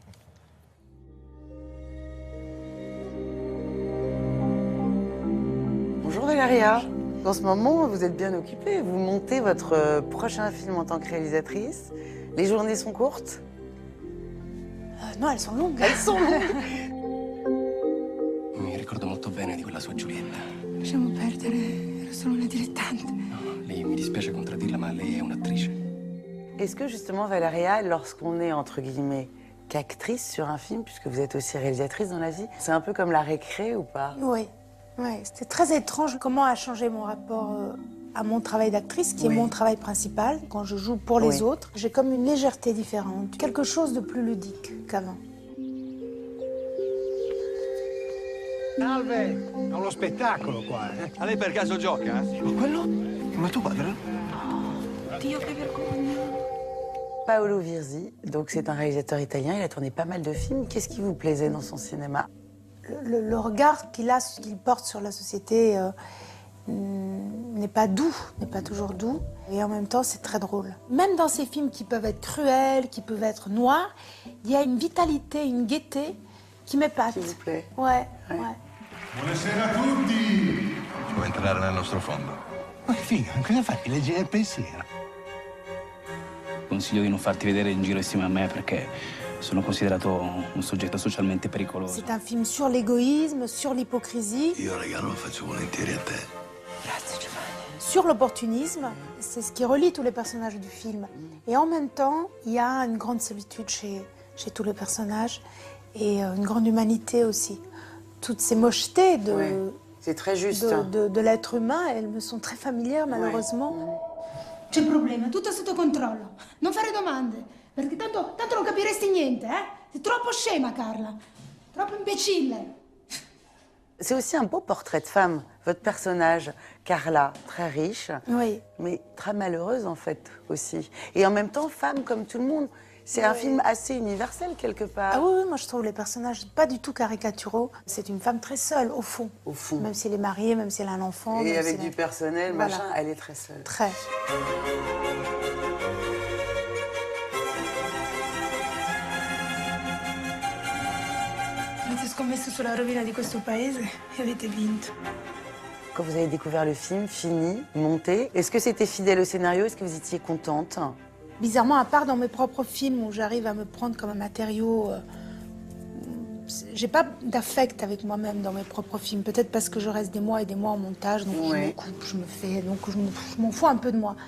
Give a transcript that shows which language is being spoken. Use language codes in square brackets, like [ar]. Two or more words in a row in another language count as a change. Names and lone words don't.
[fr] Bonjour Valeria. En ce moment, vous êtes bien occupée. Vous montez votre prochain film en tant que réalisatrice. Les journées sont courtes? No, elles sont longues. Elles sont longues. [it] Mi ricordo molto bene di quella sua Giulietta. Lasciamo perdere, ero solo una dilettante. No, lei, mi dispiace contraddirla, ma lei è un'attrice. [fr] Est-ce que justement, Valeria, lorsqu'on est entre guillemets qu'actrice sur un film, puisque vous êtes aussi réalisatrice dans la vie, c'est un peu comme la récré ou pas? Oui, c'était très étrange comment a changé mon rapport à mon travail d'actrice, qui est mon travail principal. Quand je joue pour les autres, j'ai comme une légèreté différente, quelque chose de plus ludique qu'avant. [it] Salve, è uno spettacolo qua, eh? A lei per caso gioca? Ma quello? Ma tuo padre? Dio, che vergogna. [fr] Paolo Virzi, donc c'est un réalisateur italien, il a tourné pas mal de films. Qu'est-ce qui vous plaisait dans son cinéma? Le regard qu'il porte sur la société n'est pas doux, n'est pas toujours doux. Et en même temps, c'est très drôle. Même dans ces films qui peuvent être cruels, qui peuvent être noirs, il y a une vitalité, une gaieté qui m'épate. Qui vous plaît? Ouais. [it] Buonasera a tutti! Ci vuoi entrare nel nostro fondo? Ma che figa, cosa fai? Leggi nel pensiero? Consiglio di non farti vedere in giro insieme a me perché sono considerato un soggetto socialmente pericoloso. [fr] C'est un film sur l'égoïsme, sur l'hypocrisie. [it] Io regalo lo faccio volentieri a te. Grazie, Giovanni. [fr] Sur l'opportunisme, c'est ce qui relie tous les personnages du film. Et en même temps, il y a une grande solitude chez tous les personnages et une grande humanité aussi. Toutes ces mochetés c'est très juste. de l'être humain, elles me sont très familières malheureusement. [it] C'è un problema, tutto sotto controllo. Non fare domande, perché tanto non capiresti niente, eh? Sei troppo scema, Carla. Troppo imbecille. [fr] C'est aussi un beau portrait de femme. Votre personnage, Carla, très riche, mais très malheureuse en fait aussi. Et en même temps, femme comme tout le monde. C'est un film assez universel quelque part. Ah oui, moi je trouve les personnages pas du tout caricaturaux. C'est une femme très seule, au fond. Au fond. Même si elle est mariée, même si elle a un enfant. Et même avec si du personnel, Voilà. machin, elle est très seule. Très. [it] Avete scommesso sulla rovina di questo paese e avete vinto. [fr] Quand vous avez découvert le film, fini, monté, est-ce que c'était fidèle au scénario? Est-ce que vous étiez contente? Bizarrement, à part dans mes propres films où j'arrive à me prendre comme un matériau j'ai pas d'affect avec moi-même dans mes propres films. Peut-être parce que je reste des mois et des mois en montage, donc je me coupe, je me fais, donc je m'en fous un peu de moi.